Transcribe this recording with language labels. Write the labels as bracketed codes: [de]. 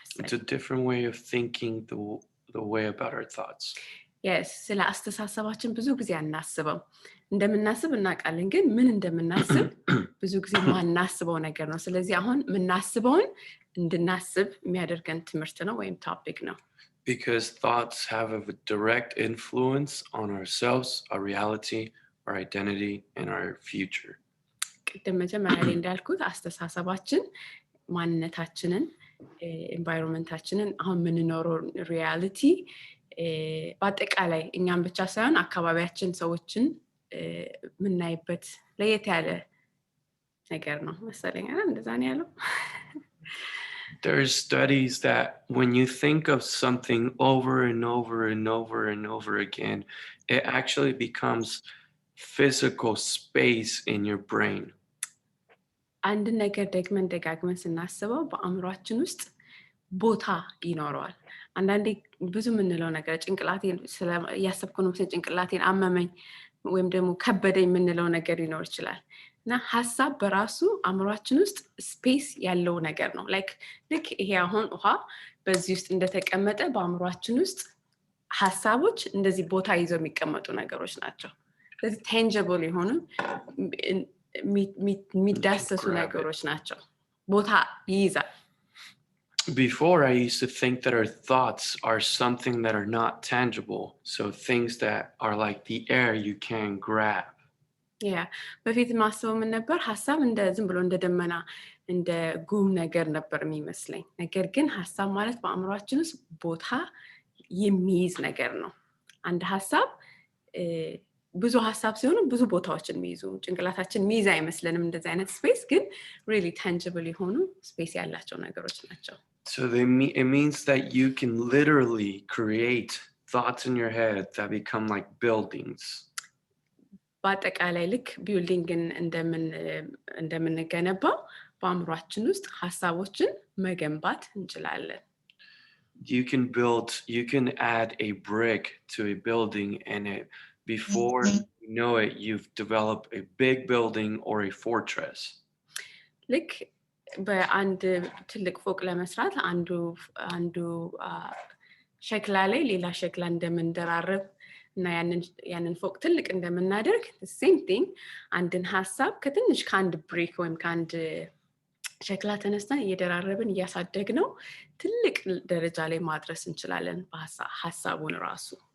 [en] It's a different way of thinking the way about our thoughts. [am] Yes, ስለ አስተሳሰባችን ብዙ ጊዜ አናስበው። እንደምናስብ እናውቃለን፣ ግን ምን እንደምናስብ ብዙ ጊዜ ማናስበው ነገር ነው። ስለዚህ አሁን ምናስበውን እንድናስብ የሚያደርገን ትምህርት ነው ወይም ቶፒክ ነው። [en] Because thoughts have a direct influence on ourselves, our reality, our identity, and our future. [am] ቅድም መጀመሪያ ላይ እንዳልኩት አስተሳሰባችን ማንነታችንን፣ ኤንቫይሮንመንታችንን፣ አሁን የምንኖረው ሪያሊቲ በአጠቃላይ እኛም ብቻ ሳይሆን አካባቢያችን ሰዎችን የምናይበት ለየት ያለ ነገር ነው መሰለኝ። እንደዛ ነው ያለው። [en] There's studies that when you think of something over and over and over and over again, it actually becomes physical space in your brain. [am] አንድ ነገር ደጋግመን ስናስበው በአእምሯችን ውስጥ ቦታ ይኖረዋል። አንዳንዴ ብዙ የምንለው ነገር ጭንቅላቴን እያሰብኩ ነው ጭንቅላቴን አመመኝ ወይም ደግሞ ከበደኝ የምንለው ነገር ሊኖር ይችላል። እና ሀሳብ በራሱ አእምሯችን ውስጥ ስፔስ ያለው ነገር ነው። ልክ ይሄ አሁን ውሃ በዚህ ውስጥ እንደተቀመጠ በአእምሯችን ውስጥ ሀሳቦች እንደዚህ ቦታ ይዘው የሚቀመጡ ነገሮች ናቸው። ስለዚህ ታንጂብል የሆኑ የሚዳሰሱ ነገሮች ናቸው። ቦታ ይይዛል። [en] Before, I used to think that our thoughts are something that are not tangible. So things that are like the air you can't grab. [am] በፊት ማስበው ምን ነበር? ሀሳብ ዝም ብሎ እንደ ደመና እንደ ጉም ነገር ነበር የሚመስለኝ። ነገር ግን ሐሳብ ማለት በአእምሮአችን ውስጥ ቦታ የሚይዝ ነገር ነው። አንድ ሐሳብ ብዙ ሐሳብ ሲሆን ብዙ ቦታዎችን የሚይዙ ጭንቅላታችን የሚይዝ አይመስለንም እንደዚህ አይነት ስፔስ ግን really tangible የሆኑ ስፔስ ያላቸው ነገሮች ናቸው። [en] So it means that you can literally create thoughts in your head that become like buildings. [am] በአጠቃላይ ልክ ቢልዲንግን እንደምንገነባው በአእምሮአችን ውስጥ ሐሳቦችን መገንባት እንችላለን። [en] You can add a brick to a building and before you know it, you've developed a big building or a fortress. [am] ልክ በአንድ ትልቅ ፎቅ ለመስራት አንዱ ሸክላ ላይ ሌላ ሸክላ እንደምንደራረብ እና ያንን ፎቅ ትልቅ እንደምናደርግ [en] the same thing [am] አንድን ሐሳብ ከአንድ ብሪክ ወይም ከአንድ ሸክላ ተነስተን እየደራረብን እያሳደግነው ትልቅ ደረጃ ላይ ማድረስ እንችላለን በሐሳቡን ራሱ።